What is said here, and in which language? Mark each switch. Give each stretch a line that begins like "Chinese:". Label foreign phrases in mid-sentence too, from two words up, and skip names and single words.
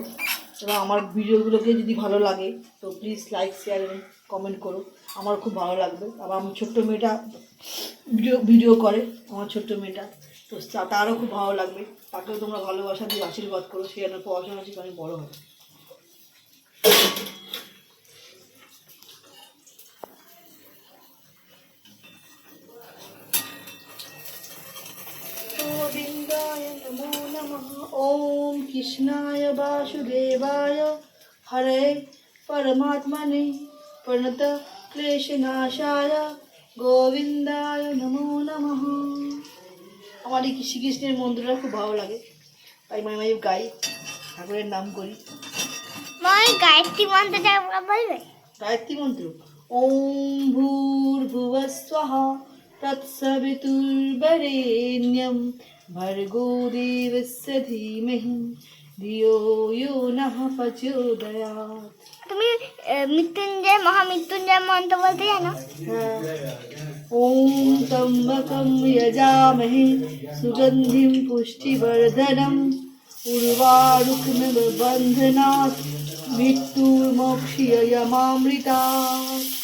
Bangla: এবং আমার ভিডিওগুলোকে যদি ভালো লাগে তো প্লিজ লাইক, শেয়ার এবং কমেন্ট করো, আমার খুব ভালো লাগবে। আবার আমার ছোট্ট মেয়েটা ভিডিও করে, আমার ছোট্ট মেয়েটা, তো তারও খুব ভালো লাগবে, তাকেও তোমরা ভালোবাসা দিয়ে আশীর্বাদ করো, সে যেন পড়াশোনা শিখে অনেক বড়ো হয়।
Sanskrit: गोविंदाय नमो नमः। ओम कृष्णाय वासुदेवाय हरे परमात्मने प्रणत क्लेशनाशाय गोविंदाय नमो नमः।
Bangla: আমার এই শ্রীকৃষ্ণের মন্ত্রটা খুব ভালো লাগে, তাই মাঝে মাঝে গাই, ঠাকুরের নাম করি। গায়ত্রী মন্ত্রটা বলবে? গায়ত্রী মন্ত্র
Sanskrit: ওম ভূর্ভুবস্বঃ তৎসবিতুর্বরেণ্যং ভর্গো দেবস্য ধীমহি ধিয়ো यो নঃ প্রচোদয়াৎ।
Bangla: তুমি মৃত্যুঞ্জয় মহামৃত্যুঞ্জয় মন্ত্র বলতে জানো?
Sanskrit: ওম ত্র্যম্বকং যজামহে সুগন্ধিং পুষ্টিবর্ধনং উর্বারুকমিব বন্ধনাৎ মৃত্যুর্মোক্ষীয়মামৃতাৎ।